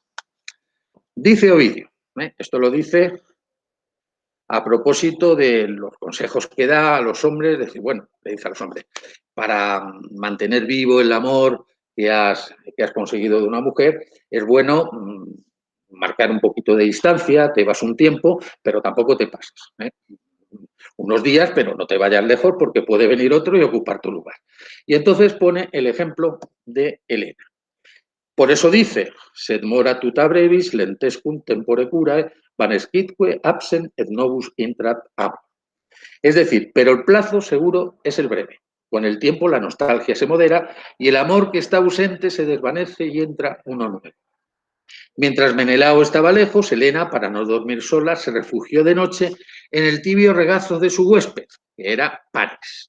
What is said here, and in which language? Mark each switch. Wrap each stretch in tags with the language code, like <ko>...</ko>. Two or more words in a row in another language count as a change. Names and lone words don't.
<es>Dice Ovidio, esto lo dice a propósito de los consejos que da a los hombres, decir, bueno, le dice a los hombres, para mantener vivo el amor que has conseguido de una mujer, es bueno marcar un poquito de distancia, te vas un tiempo, pero tampoco te pasas. Unos días, pero no te vayas lejos porque puede venir otro y ocupar tu lugar. Y entonces pone el ejemplo de Helena. Por eso dice,</es> <la>sed mora tuta brevis, lentescum tempore curae, vanesquitque absent et novus intrat amor.</la> <es>Es decir, pero el plazo seguro es el breve. Con el tiempo la nostalgia se modera y el amor que está ausente se desvanece y entra uno nuevo. Mientras Menelao estaba lejos, Helena, para no dormir sola, se refugió de noche en el tibio regazo de su huésped, que era Paris.</es>